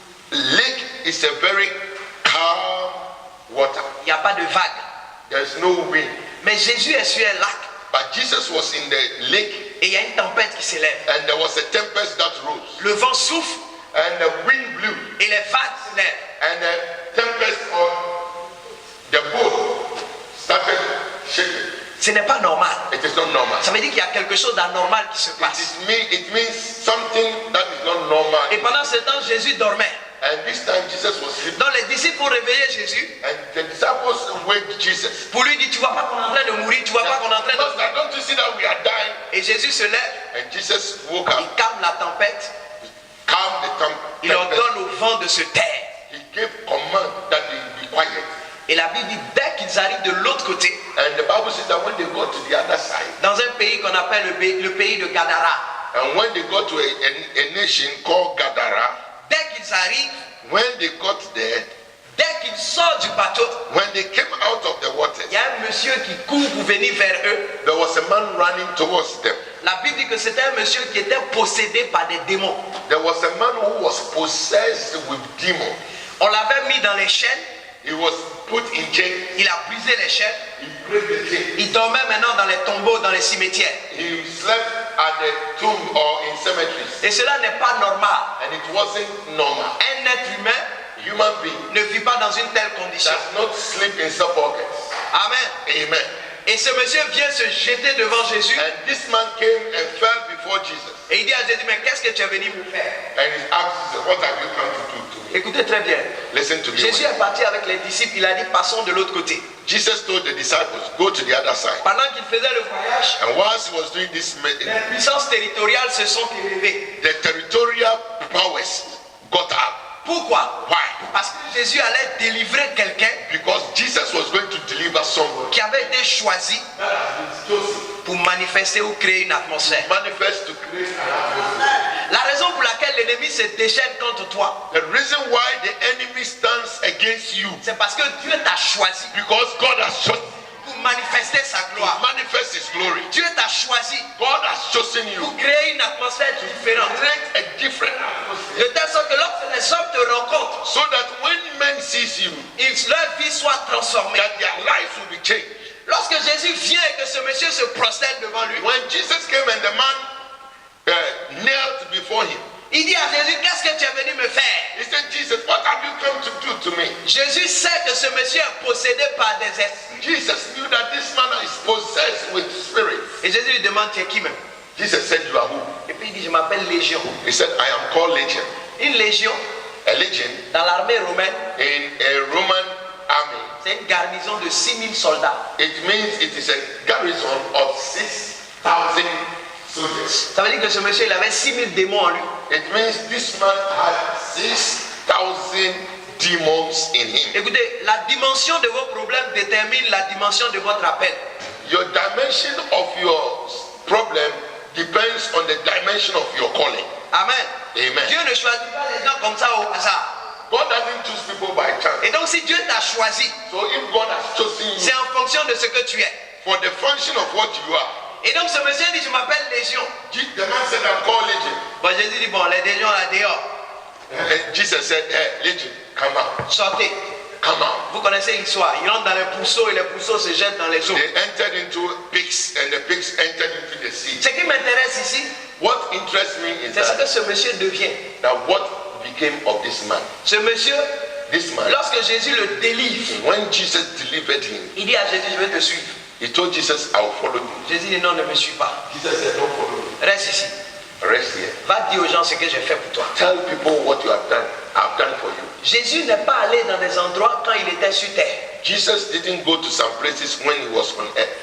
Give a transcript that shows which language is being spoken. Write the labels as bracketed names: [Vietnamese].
[English] Lake is a very calm water. [French] Il n'y a pas de vagues. [English] There is no wind. [French] Mais Jésus est sur un lac [English] But Jesus was in the lake [French] et il y a une tempête qui s'élève. [English] and there was a tempest that rose. [French] Le vent souffle [English] And the wind blew [French] et les vagues s'élèvent. [English] and the tempest on the boat started shaking. [French] Ce n'est pas normal. [English] It is not normal. [French] Ça veut dire qu'il y a quelque chose d'anormal qui se passe. [English] It means something that is not normal [French] ce temps, Jésus dormait. [English] And this time Jesus was sleeping. [French] Donc les disciples ont réveillé Jésus [English] And the disciples waked Jesus. [French] pour lui dire, tu vois pas qu'on est en train de mourir, tu vois pas qu'on est en train de... [English] Master, don't you see that we are dying? [French] Et Jésus se lève, [English] And Jesus woke [French] il [English] up, [French] calme la tempête, [English] calmed the [French] il [English] tempest. [French] ordonne au vent de se taire. [English] He gave command that they be quiet. [French] Et la Bible dit, dès qu'ils arrivent de l'autre côté, [English] And the Bible says that when they got to the other side, [French] dans un pays qu'on appelle le pays de Gadara, [English] and when they got to a nation called Gadara, [French] dès qu'ils arrivent, [English] when they got there, [French] dès qu'ils sortent du bateau, [English] when they came out of the waters, [French] il y a un monsieur qui court pour venir vers eux. [English] there was a man running towards them. [French] La Bible dit que c'était un monsieur qui était possédé par des démons. [English] There was a man who was possessed with demons. [French] On l'avait mis dans les chaînes, [English] He was put in jail. [French] il a brisé les chaînes, [English] He broke the chain. [French] il dormait maintenant dans les tombeaux, dans les cimetières. [English] He slept at the tomb or in cemeteries. [French] Et cela n'est pas normal. [English] And it wasn't normal. [French] Un être humain [English] Human being [French] ne vit pas dans une telle condition. [English] does not sleep in sepulchres. [French] Amen. [English] Amen. [French] Et ce monsieur vient se jeter devant Jésus [English] And this man came and fell before Jesus. [French] et il dit à Jésus, mais qu'est-ce que tu es venu me faire? [English] And he asked Jesus, what have you come to do to me? [French] Écoutez très bien. [English] Listen to me. [French] Jésus est parti avec les disciples, il a dit, passons de l'autre côté. [English] Jesus told the disciples, go to the other side. [French] Pendant qu'il faisait le voyage, [English] And whilst he was doing this, [French] les puissances territoriales se sont élevées. [English] the territorial powers got up. [French] Pourquoi? [English] Why? [French] Parce que Jésus allait délivrer quelqu'un [English] Because Jesus was going to deliver someone [French] qui avait été choisi [English] that has been chosen, [French] pour manifester ou créer une atmosphère. [English] manifest to create an atmosphere. [French] La raison pour laquelle l'ennemi se déchaîne contre toi, [English] The reason why the enemy stands against you, [French] c'est parce que Dieu t'a choisi [English] because God has chosen [French] pour manifester sa [English] to [French] gloire. [English] manifest His glory. [French] Dieu t'a choisi [English] God has chosen you [French] pour créer une atmosphère [English] to [French] différente. [English] create a different [French] De [English] atmosphere, [French] telle sorte que lorsque les hommes te rencontrent, [English] so that when men sees you, [French] leur vie soit transformée. [English] that their lives will be changed. [French] Lorsque Jésus vient et que ce monsieur se prosterne devant lui, [English] When Jesus came and the man knelt before him, [French] il dit à Jésus, qu'est-ce que tu es venu me faire? [English] he said, Jesus, what have you come to do to me? [French] Jésus sait que ce monsieur est possédé par des esprits. [English] Jesus knew that this man is possessed with spirits. [French] Et Jésus lui demande, tu es qui même? [English] Jesus said, you are who? [French] Et puis il dit, je m'appelle Légion. [English] He said, I am called Legion. [French] Une légion, [English] A legion [French] dans l'armée romaine, [English] in a Roman army, [French] c'est une garnison de 6000 soldats. [English] it means it is a garrison of 6,000 soldiers. [French] Ça veut dire que ce monsieur, il avait 6000 démons en lui. [English] It means this man had 6,000 demons in him. [French] Écoutez, la dimension de vos problèmes détermine la dimension de votre appel. [English] Your dimension of your problem depends on the dimension of your calling. [French] Amen. [English] Amen. [French] Dieu ne choisit pas les gens comme ça au hasard. [English] God doesn't choose people by chance. [French] Et donc si Dieu t'a choisi, [English] So if God has chosen [French] c'est [English] you [French] en fonction de ce que tu es. [English] for the function of what you are, [French] Et donc ce monsieur dit, je m'appelle Légion. [English] the man said, I'm called Legion. [French] Bon, Jésus dit, bon, les légions là dehors, [English] And Jesus said, hey, Legion, come out. [French] sortez. [English] Come out. [French] Vous connaissez l'histoire. Ils rentrent dans les pourceaux et les pourceaux se jettent dans les eaux. [English] They entered into pigs and the pigs entered into the sea. [French] Ce qui m'intéresse ici, [English] What interests me is [French] c'est ce que [English] that, [French] ce monsieur devient. [English] what became of this man. [French] Ce monsieur, [English] This man, [French] lorsque Jésus le délivre, [English] when Jesus delivered him, [French] il dit à Jésus, je vais te suivre. [English] he told Jesus, I will follow you. [French] Jésus dit, non, ne me suis pas. [English] Jesus said, don't follow me. [French] Reste ici. [English] Rest here. [French] Va dire aux gens ce que j'ai fait pour toi. [English] Tell people what you have done. I've done for you. [French] Jésus n'est pas allé dans des endroits quand il était sur terre. [English] Jesus didn't go to some places when he was on earth.